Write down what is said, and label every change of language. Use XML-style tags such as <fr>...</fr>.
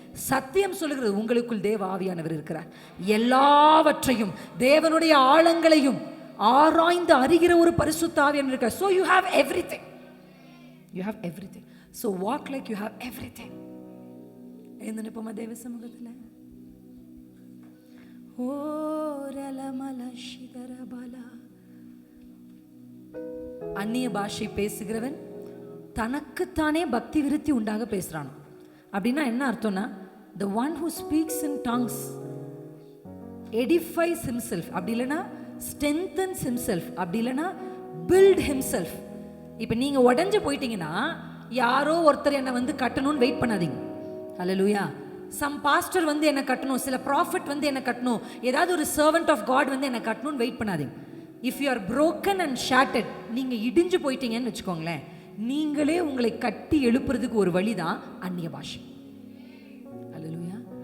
<ta>சத்தியம் சொல்லுகிறது, உங்களுக்குள் தேவ ஆவியானவர் இருக்கிறார். எல்லாவற்றையும் தேவனுடைய ஆழங்களையும் ஆராய்ந்து அறிகிற ஒரு பரிசுத்த ஆவியானவர் இருக்கிறார்.</ta> <en>So you have everything. You have everything. So walk like you have everything.</en> <ta>எழுந்து நிப்போமா தேவ சமூகத்தில். ஓ ரலமல ஷிதரபலா. அந்நிய பாஷை பேசுகிறவன் தனக்குத்தானே பக்தி விருத்தி உண்டாக பேசுறான். அப்படின்னா என்ன அர்த்தம்னா,</ta> <en>the one who speaks in tongues edifies himself,</en> <ta>அப்படி இல்லைன்னா</ta> <en>strengthens himself, அப்படி இல்லைன்னா build himself.</en> <ta>இப்போ நீங்க உடஞ்சு போயிட்டீங்கன்னா யாரோ ஒருத்தர் என்னை வந்து கட்டணும்னு வெயிட் பண்ணாதீங்க. ஹல்லேலூயா.</ta> <en>some pastor</en> <ta>வந்து என்னை கட்டணும், சில ப்ராஃபிட் வந்து என்னை கட்டணும், ஏதாவது ஒரு</ta> <en>servant of God</en> <ta>வந்து என்னை கட்டணும்னு வெயிட் பண்ணாதீங்க.</ta> <en>if you are broken and shattered,</en> <ta>நீங்க இடிஞ்சு போயிட்டீங்கன்னு வச்சுக்கோங்களேன், நீங்களே உங்களை கட்டி எழுப்புறதுக்கு ஒரு வழிதான் அந்நிய பாஷை. அல்லேலூயா.</ta>